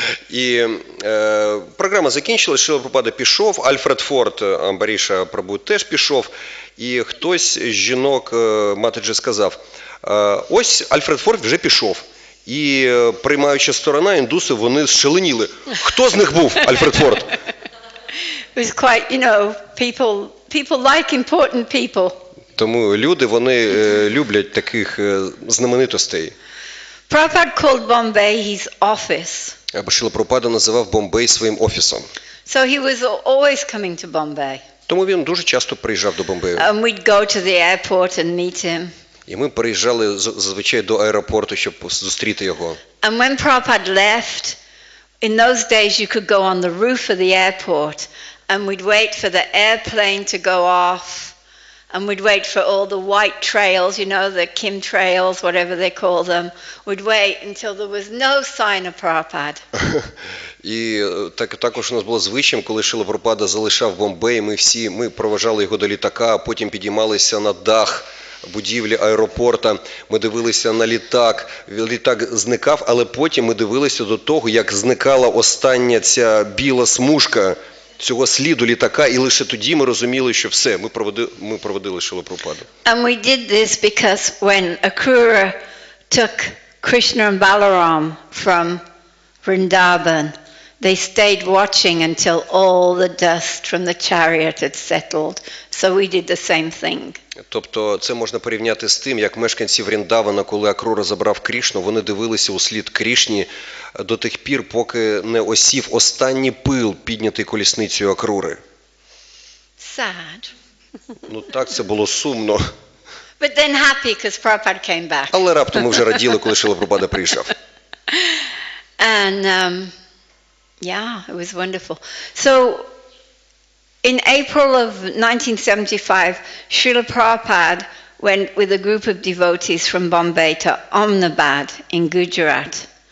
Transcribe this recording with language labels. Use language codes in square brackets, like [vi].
[uk] І програма закінчилась, Шрила Прабхупада пішов, Альфред Форд, Амбаріша Прабху теж пішов, і хтось з жінок матаджі сказав, ось Альфред Форд вже пішов. І приймаюча сторона, індуси, вони зшаленіли. Хто з них був Альфред Форд? [en] It was quite, you know, People like important people. [uk] Тому люди, вони люблять таких знаменитостей. [en] Prabhupada called Bombay his office. [uk] Або Шрила Прабхупада називав Бомбей своїм офісом. [en] So he was always coming to Bombay. [uk] Тому він дуже часто приїжджав до Бомбею. [en] And we'd go to the airport and meet him. [uk] І ми приїжджали зазвичай до аеропорту, щоб зустріти його. [en] And when Prabhupada left, in those days you could go on the roof of the airport and we'd wait for the airplane to go off and we'd wait for all the white trails, you know, the Kim trails, whatever they call them. We'd wait until there was no sign of Prabhupada. [uk] І також у нас було звичаєм, коли Шрила Прабхупада залишав Бомбей, ми проважали його до літака, а потім підіймалися на дах будівлі аеропорта, ми дивилися на літак, літак зникав, але потім ми дивилися до того, як зникала остання ця біла смужка цього сліду літака, і лише тоді ми розуміли, що все, ми проводили Шрилу Прабхупаду. [en] And we did this because when Akrura took Krishna and Balaram from Vrindavan, they stayed watching until all the dust from the chariot had settled. So we did the same thing. [uk] Тобто це можна порівняти з тим, як мешканці Вріндавана, коли Акрура забрав Крішну, вони дивилися у слід Крішні до тих пір, поки не осів останній пил, піднятий колісницею Акрури. [en] Sad. [uk] Ну так, це було сумно. [en] But then happy because Prabhupada came back. [uk] Але раптом ми вже раділи, коли Шрила Прабхупада приїжджав. [en] And yeah, it was wonderful. So in April of 1975, Srila Prabhupada went with a group of devotees from Bombay to Ahmedabad in Gujarat.